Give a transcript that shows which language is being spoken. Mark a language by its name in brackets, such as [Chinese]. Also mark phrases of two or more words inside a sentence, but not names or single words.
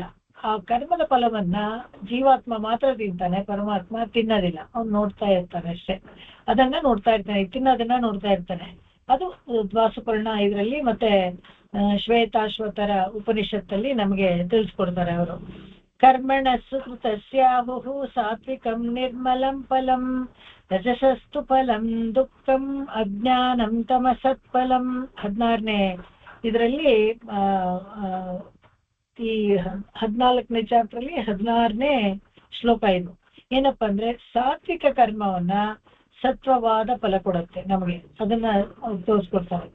[Kannada] ಆ ಕರ್ಮದ ಫಲವನ್ನ ಜೀವಾತ್ಮ ಮಾತ್ರ ತಿಂತಾನೆ, ಪರಮಾತ್ಮ ತಿನ್ನೋದಿಲ್ಲ. ಅವ್ನು ನೋಡ್ತಾ ಇರ್ತಾನೆ ಅಷ್ಟೇ, ಅದನ್ನ ನೋಡ್ತಾ ಇರ್ತಾನೆ, ತಿನ್ನೋದನ್ನ ನೋಡ್ತಾ ಇರ್ತಾನೆ. ಅದು ದ್ವಾಸುಪರ್ಣ ಇದರಲ್ಲಿ ಮತ್ತೆ ಶ್ವೇತಾಶ್ವತರ ಉಪನಿಷತ್ತಲ್ಲಿ ನಮಗೆ ತಿಳಿಸ್ಕೊಡ್ತಾರೆ ಅವರು. [Sanskrit] ಕರ್ಮಣ ಸುಕೃತಸ್ಯಾಹುಃ ಸಾತ್ವಿಕಂ ನಿರ್ಮಲಂ ಫಲಂ ರಜಸಸ್ತು ಫಲಂ ದುಃಖಂ ಅಜ್ಞಾನಂ ತಮಸತ್ಫಲಂ. [Kannada] 16ನೇ ಇದರಲ್ಲಿ ಈ 14ನೇ ಚಾಪ್ಟರ್ ಅಲ್ಲಿ 16ನೇ ಶ್ಲೋಕ ಇದು. ಏನಪ್ಪಾ ಅಂದ್ರೆ ಸಾತ್ವಿಕ ಕರ್ಮವನ್ನ ಸತ್ವವಾದ ಫಲ ಕೊಡುತ್ತೆ ನಮಗೆ, ಅದನ್ನ ತೋರಿಸ್ಕೊಡ್ತಾರೆ.